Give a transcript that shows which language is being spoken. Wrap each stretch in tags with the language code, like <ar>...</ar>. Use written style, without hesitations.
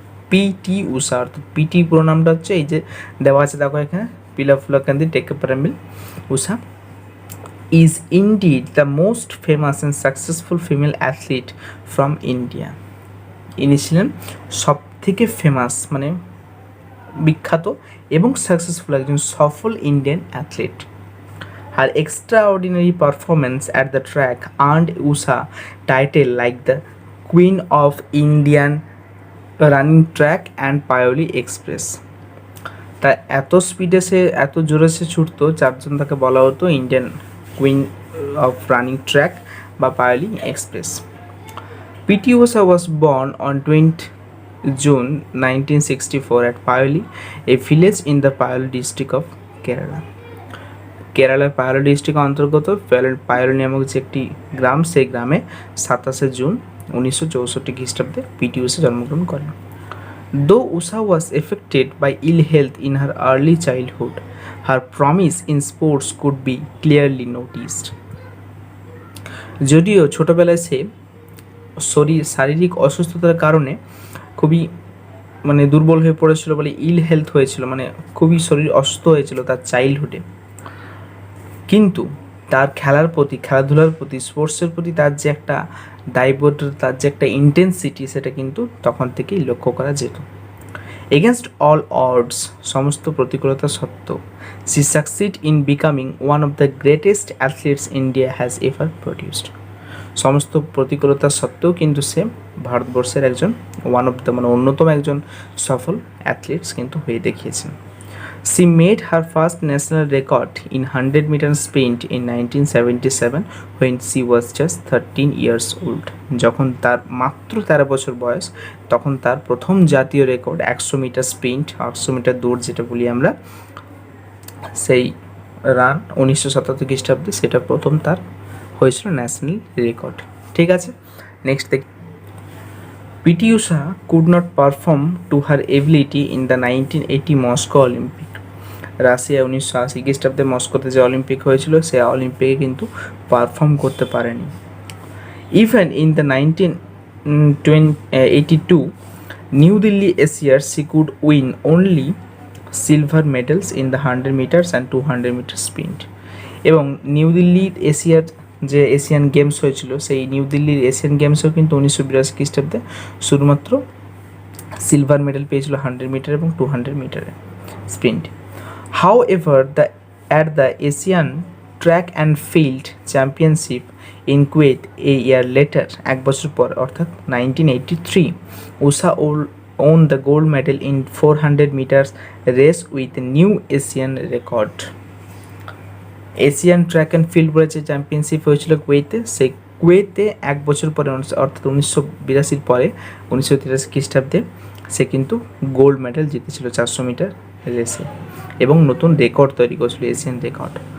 <en>P T Usha</en> <bn>অর্থাৎ PT পুরো নামটা হচ্ছে এই যে দেওয়া আছে, দেখো এখানে,</bn> <en>Pilavullakandi Thekkeparambil Usha is indeed the most famous and successful female athlete from India.</en> <bn>ইনি ছিলেন সব থেকে ফেমাস, মানে বিখ্যাত এবং সাকসেসফুল একজন সফল Indian athlete.</bn> <en>Her extraordinary performance at the track earned Usha title like the Queen of Indian Running Track and Paoli Express.</en> <bn>তা এত স্পিডে সে, এত জোরে সে ছুটতো, চারজন তাকে বলা হতো Indian queen of running track বা Payyoli express.</bn> <en>PT Usha was born on 20 June 1964 at Paoli, a village in the Paoli district of Kerala.</en> <bn>কেরালার পায়োলি ডিস্ট্রিক্টের অন্তর্গত পায়োলি নামক যে একটি গ্রাম, সেই গ্রামে 27 জুন 1964 খ্রিস্টাব্দে পিটি উষা জন্মগ্রহণ করেন।</bn> <en>Though Usha was affected by ill health in her early childhood, her promise in sports could be clearly noticed.</en> <bn>যদিও ছোটোবেলায় সে শারীরিক অসুস্থতার কারণে খুবই মানে দুর্বল হয়ে পড়েছিল, বলে ইল হেলথ হয়েছিল, মানে খুবই শরীর অসুস্থ হয়েছিল তার চাইল্ডহুডে, কিন্তু তার খেলার প্রতি, খেলাধুলার প্রতি, স্পোর্টসের প্রতি তার যে একটা দায়বদ্ধতা, তার যে একটা ইন্টেন্সিটি, সেটা কিন্তু তখন থেকেই লক্ষ্য করা যেত।</bn> <en>against all odds,</en> <bn>সমস্ত প্রতিকূলতা সত্ত্বেও,</bn> <en>She succeed in becoming one of the greatest athletes India has ever produced.</en> <bn>সমস্ত প্রতিকূলতা সত্ত্বেও কিন্তু সে ভারতবর্ষের একজন</bn> <en>one of the,</en> <bn>মানে অন্যতম একজন সফল অ্যাথলিটস কিন্তু হয়ে দেখিয়েছেন।</bn> <en>She made her first national record in 100 meter sprint in 1977 when she was just 13 years old.</en> <bn>যখন তার মাত্র 13 বছর বয়স, তখন তার প্রথম জাতীয় রেকর্ড 100 মিটার স্প্রিন্ট, 800 মিটার দৌড় যেটা বলি আমরা, সেই রান 1977 খ্রিস্টাব্দে, সেটা প্রথম তার হয়েছিল ন্যাশনাল রেকর্ড। ঠিক আছে, নেক্সট দেখি।</bn> <en>PT Usha could not perform to her ability in the 1980 Moscow Olympic.</en> <bn>Russia 1980 খ্রিস্টাব্দে মস্কোতে যে অলিম্পিক হয়েছিল, সে অলিম্পিকে কিন্তু পারফর্ম করতে পারেনি।</bn> <en>Even in the 1982 New Delhi Asiad she could win only silver medals in the 100 meters and 200 meter sprint.</en> <bn>এবং new দিল্লির এশিয়ার যে এশিয়ান গেমস হয়েছিল, সেই নিউ দিল্লির এশিয়ান গেমসেও কিন্তু 1982 খ্রিস্টাব্দে শুধুমাত্র সিলভার মেডেল পেয়েছিল 100 মিটার এবং 200 মিটারে sprint.</bn> <en>However, at the Asian Track and Field Championship in Kuwait a year later,</en> <bn>এক বছর পর অর্থাৎ</bn> <en>1983, Usha won the gold medal in 400 meters race with new Asian record.</en> <bn>Asian track and field বলে যে championship হয়েছিল কুয়েতে, সেই কুয়েতে এক বছর পরে অর্থাৎ 1982 পরে 1983 খ্রিস্টাব্দে সে কিন্তু গোল্ড মেডেল জিতেছিল 400 মিটার রেসে এবং নতুন রেকর্ড তৈরি করেছিল, এশিয়ান রেকর্ড।</bn>